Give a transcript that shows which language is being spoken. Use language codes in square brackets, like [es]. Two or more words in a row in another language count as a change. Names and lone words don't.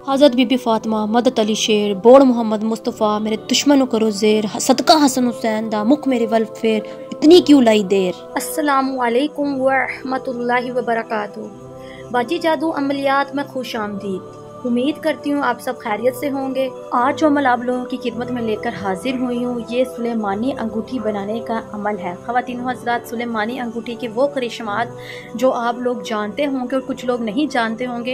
[pa] حضرت بی بی فاطمہ مدد علی شیر بوڑ محمد مصطفیٰ میرے دشمنوں کرو زیر صدقہ حسن حسین دا مکھ میرے ول پھیر اتنی کیوں لائی دیر. [ar] السلام عليكم ورحمة الله وبركاته. [ur] باجی جادو عملیات میں خوش آمدید۔ امید کرتی ہوں آپ سب خیریت سے ہوں گے. آج جو عمل آپ لوگوں کی خدمت میں لے کر حاضر ہوئی ہوں یہ سلیمانی انگوٹھی بنانے کا عمل ہے. خواتین حضرات، سلیمانی انگوٹھی کے وہ کرشمات جو آپ لوگ جانتے ہوں گے اور کچھ لوگ نہیں جانتے ہوں گے.